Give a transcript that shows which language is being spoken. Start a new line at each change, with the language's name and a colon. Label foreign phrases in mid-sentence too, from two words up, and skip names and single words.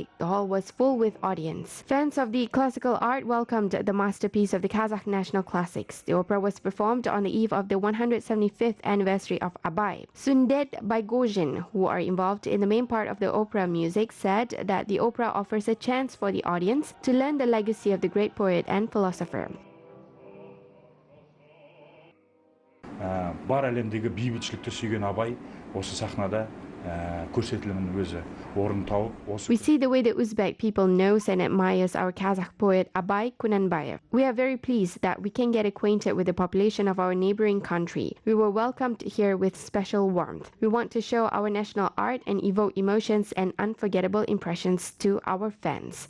English: The hall was full with audience. Fans of the classical art welcomed the masterpiece of the Kazakh national classics. The opera was performed on the eve of the 175th anniversary of Abai. Sundet Baigozhin, who are involved in the main part of the opera music, said that the opera offers a chance for the audience to learn the legacy of the great poet and philosopher.
Kazakh: Бар әлемдегі бейбітшілікті сүйген Абай осы сахнада көрсетілімнің өзі орын тауып.
English: We see the way the Uzbek people knows and admires our Kazakh poet Abay Kunanbayev. We are very pleased that we can get acquainted with the population of our neighboring country. We were welcomed here with special warmth. We want to show our national art and evoke emotions and unforgettable impressions to our fans.